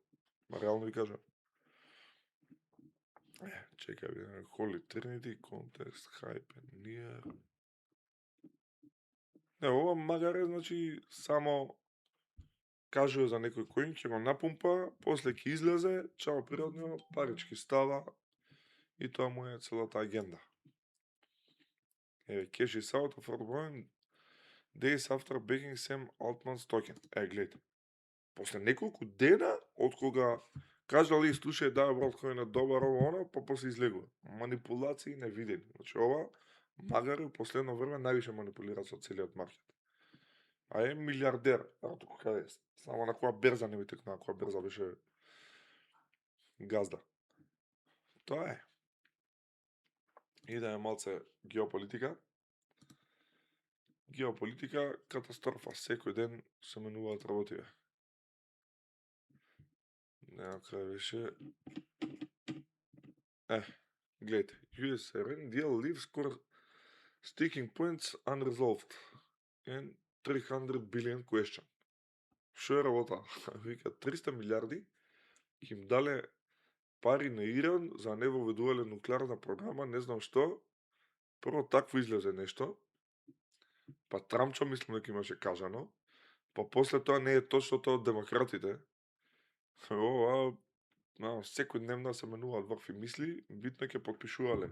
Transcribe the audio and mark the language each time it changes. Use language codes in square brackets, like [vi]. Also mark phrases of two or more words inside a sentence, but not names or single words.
[mk] Реално ви кажам. Чекај, Holy Trinity, Contest, Hype, Near. Не, ова магар е, значи, само кажува за некој коин, ќе го напумпа, после ќе излезе, чао природно, парички става, и тоа му е целата агенда. Еве, [en] cash is out of WorldCoin days after backing Sam Altman's token. [mk] Гледайте. После неколку дена, од кога кажали, слушај, да, WorldCoin е добар, оно, па после излегува. Манипулации невидени. Значи, ова, магар и последно време највише манипулира со целиот маркет. А е милиардер, Артур Хајес. Само на која берза не ми текна, на која берза беше газда. Тоа е. Идеме малце геополитика. Геополитика, катастрофа. Секој ден се менуваат работиве. Некај беше... гледайте. [en] US Iran deal leaves core sticking points unresolved. And 300 billion question. [mk] Шо е работа? Вика, 300 милиарди ќе им дале пари на Иран за не воведувале нуклеарна програма, не знам што. Прво такво излезе нешто. Па Трамчо мислам дека имаше кажано. Па после тоа не е точно тоа од демократите. Ова, секој дневно се менуваат вакви мисли, битно ќе подпишувале.